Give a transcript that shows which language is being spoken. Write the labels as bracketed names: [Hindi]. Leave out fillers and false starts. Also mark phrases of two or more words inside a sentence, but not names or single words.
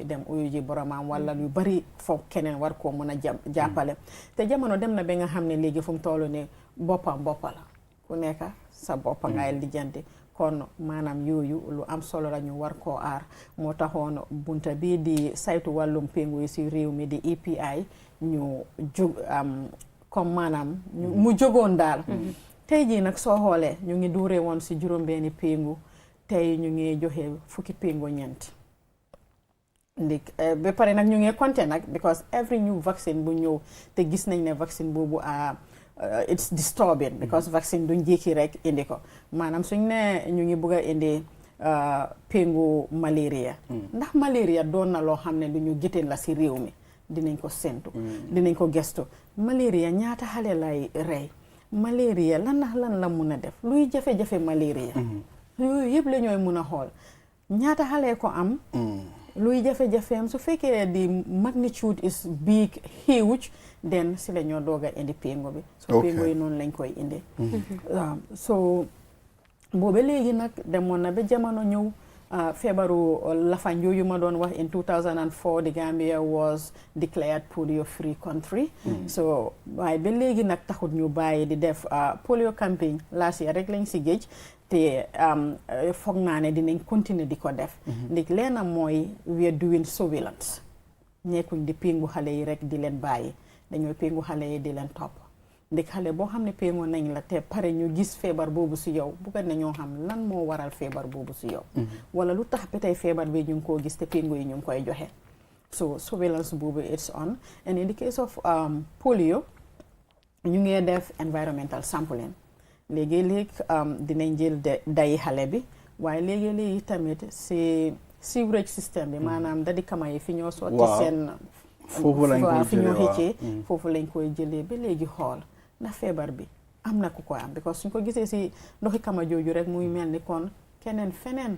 [Wolof] dem uyu ji boromam wala yu bari foog keneen war koo mën a jàppale te jamono dem na ba nga xam ne léegi fu mu toll ne boppa la ku nekk sa boppa ngay lijjanti kon maanaam yooyu lu am solo la ñu war koo aar moo taxoon bunta bii di saytu wàllum péngu yi si réew mi di EPI ñu jóg comme maanaam mu jógoon daal tey jii nag soo xoolee ñu ngi duuree woon si juróom-benni péngu tey ñu ngi joxe fukki péngu ñeent ndik ba pare nag ñu ngi compter nag [English] because every new vaccine [Wolof] bu ñëw te gis nañ ne vaccine boobu [English] it's disturbing because vaccine [Wolof] duñ jékki rek indi ko maanaam suñ ne ñu ngi bëgg a indi péngu malaria ndax malaria doon na loo xam ne du ñu gétteen la si réew mi dinañ ko séntu dinañ ko gestu malaria ñaata xale lay rey malaria lan la mun a def luy jafe-jafe malaria yooyu yëpp la ñooy mun a xool ñaata xale ko am luy jafe-jafeem su fekkee di [English] magnitude is big huge then [Wolof] si la ñoo doog a indi péngo bi so péngo yi noonu lañ koy indi so booba léegi nag demoon na ba jamono ñëw feebaru lafañ yooyu ma doon wax [English] in 2004 the Gambia was declared polio free country so [Wolof] waaye ba léegi nag taxut ñu bàyyi di def [English] polio campaign last year [Wolof] rek lañ si géej te foog naa ne dinañ continuer di ko def ndik leena mooy [English] we are doing surveillance [Wolof] nekkuñ di péngu xale yi rek di leen bàyyi dañooy péngu xale yi di leen topp ndik xale boo xam ne péngu nañ la te pare ñu gis feebar boobu si yow bugga nañoo xam lan moo waral feebar boobu si yow wala lu tax ba tey feebar bi ñu ngi koo gis te péngu yi ñu ngi koy joxe so surveillance boobu [English] it's on and in the case of polio [Wolof] ñu ngee def [English] environmental sampling [Wolof] léegi-léeg dinañ jël dayi xale bi waaye léegi-léegi tamit si [English] sewerage system [Wolof] bi maanaam da di kama yi fi ñoo sotti seen foofu lañ koy fi ñoo xëccee foofu lañ koy jëlee ba léegi xool ndax feebar bi am na ku ko am because suñ ko gisee si ndoxi kama jooju rek muy mel ni kon keneen feneen